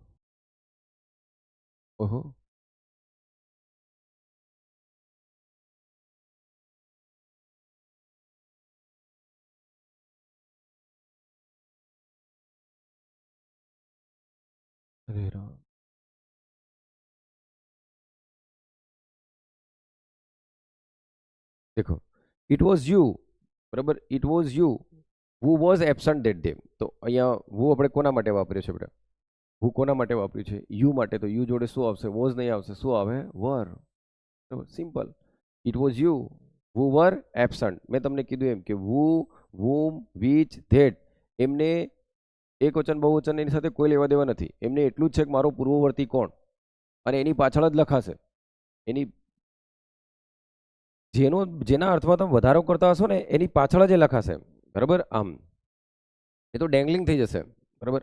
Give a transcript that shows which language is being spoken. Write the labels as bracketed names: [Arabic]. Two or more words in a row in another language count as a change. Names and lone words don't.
[Gujarati] ઓહો, અરે રામ. [English] દેખો, it was you, બરાબર, it was you, who was absent that day. [Gujarati] તો અહીંયા who આપણે કોના માટે વાપર્યું છે બેટા? who કોના માટે વાપર્યું છે? યુ માટે. તો યુ જોડે શું આવશે? was નહીં આવશે, શું આવે? were. બરાબર, સિમ્પલ. [English] it was you who were absent. [Gujarati] મેં તમને કીધું એમ કે [English] who, whom, which, that [Gujarati] એમને એક વચન બહુવચન એની સાથે કોઈ લેવા દેવા નથી. એમને એટલું જ છે કે મારો પૂર્વવર્તી કોણ, અને એની પાછળ જ લખાશે. એની જેના અર્થમાં તમે વધારો કરતા હશો ને એની પાછળ જ લખાશે, બરાબર. આમ એ તો ડેંગલિંગ થઈ જશે, બરાબર.